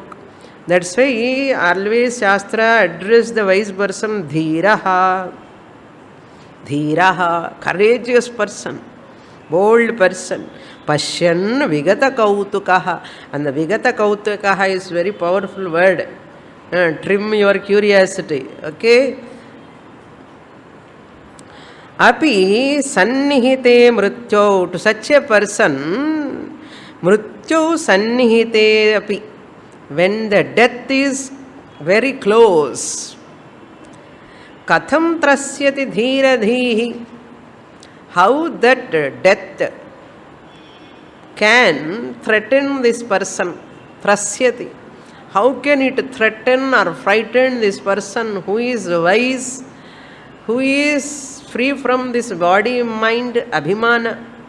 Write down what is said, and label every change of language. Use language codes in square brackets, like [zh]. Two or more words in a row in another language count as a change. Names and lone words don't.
[en] That's why always Shastra address the wise person, Dhiraha. Dhiraha, courageous person, bold person. [sa] Pashyan Vigata Kautukaha. [en] And the [sa] Vigata Kautukaha [en] is very powerful word. Trim your curiosity. Okay? [sa] Api sannihite mrutyau. [en] To such a person, [sa] mrutyau sannihite api. [en] When the death is very close, [sa] katham trasyati dhira dhihi. [en] How that death can threaten this person. [sa] Trasyati. [en] How can it threaten or frighten this person who is wise, who is free from this body, mind, abhimana?